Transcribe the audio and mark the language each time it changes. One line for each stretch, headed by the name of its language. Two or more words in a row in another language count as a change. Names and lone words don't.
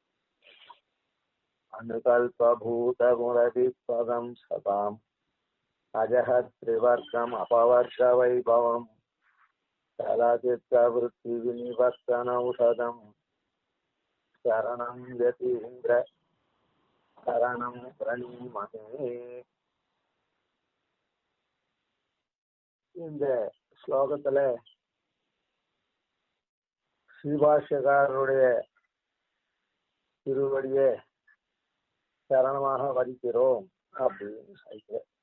Sanskrit: अनुकल्पभूतमुरतिपदं सताम् अजहत्रिवर्गम् अपवर्गवैभवम् चलचित्रवृत्तिविनिवर्तनौषधम् शरणं यतीन्द्र शरणं प्रणीमहे.
Tamil: இந்த ஸ்லோகத்துல ஸ்ரீபாஷ்யக்காரருடைய திருவடியை சரணமாக வரிக்கிறோம் அப்படின்னு சொல்ற.